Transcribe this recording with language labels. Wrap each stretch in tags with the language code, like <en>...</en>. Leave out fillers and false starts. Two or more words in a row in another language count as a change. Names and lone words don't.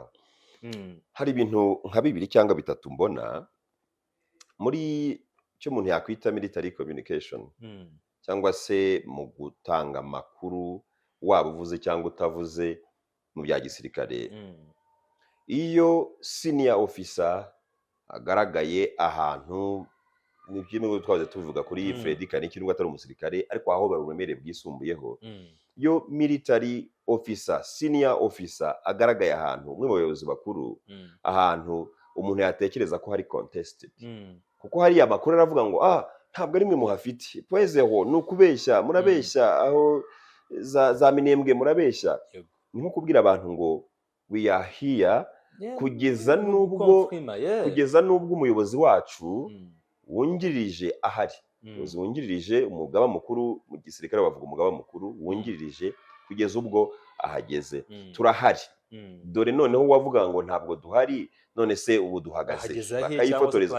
<rw>Hari ibintu nka 2 cyangwa 3 mbona muri cyo umuntu yakwita</rw> <en>military communication</en> <rw>cyangwa se mu gutanga makuru, waba uvuze cyangwa utavuze mu bya gisirikare. Iyo</rw> <en>senior officer</en> <rw>agaragaye ahantu, ni bimwe twaze tuvuga kuri Freddy Kaniki nubwo atari umusirikare, ariko aho baruremere bwisumbuyeho, yo</rw> <en>military officer, senior officer</en> <rw>agaragaye ahantu, umwe mu bayobozi bakuru, ahantu umuntu yatekereza ko hari contested, kuko hari amakuru aravuga ngo ntabwo ari mwe muhafite, poezeho nukubeshya, murabeshya, aho za minembwe murabeshya. Ni nko kubwira abantu ngo</rw> <en>we are here,</en> <rw>kugeza nubwo umuyobozi wacu wungirije ahari. Umuyobozi wungirije, umugaba mukuru mu gisirikare bavuga umugaba mukuru wungirije, kugeza ubwo ahageze. Turahari, dore noneho wavuga ngo ntabwo duhari, none se ubu duhagaze, bakayifotoreza.</rw>